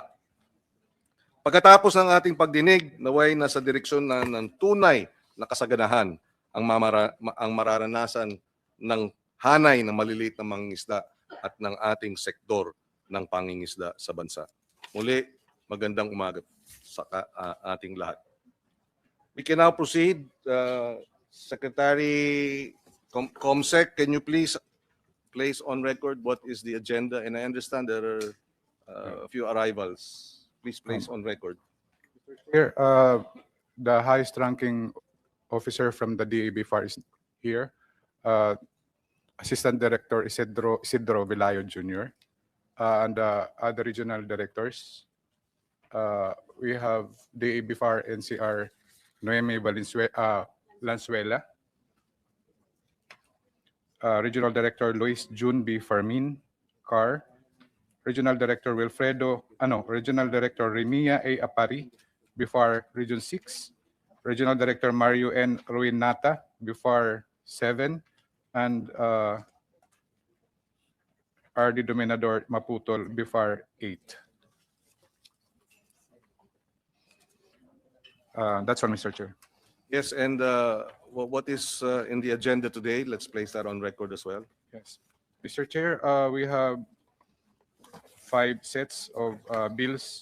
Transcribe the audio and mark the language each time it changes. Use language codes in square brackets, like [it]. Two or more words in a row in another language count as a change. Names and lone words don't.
[tl] Pagkatapos ng ating pagdinig, naway nasa direksyon ng tunay na kasaganahan ang mararanasan ng hanay ng maliliit na mangingisda at ng ating sektor ng pangingisda sa bansa. Muli, magandang umaga sa ating lahat. [en] We can now proceed. Secretary Comsec, can you please place on record what is the agenda? And I understand there are a few arrivals. Please place on record. Here, the highest ranking officer from the DABFAR is here. Assistant Director Isidro Velayo Jr. And the other regional directors. We have DABFAR NCR Noemi Lanzuela. Regional Director Luis June B. Fermin Carr. Regional Director Regional Director Remia A. Apari, BIFAR Region 6. Regional Director Mario N. Ruinata, BIFAR 7. And RD Dominador Maputol, BIFAR 8. That's all, Mr. Chair. Yes, and what is in the agenda today? Let's place that on record as well. Yes. Mr. Chair, we have 5 sets of bills.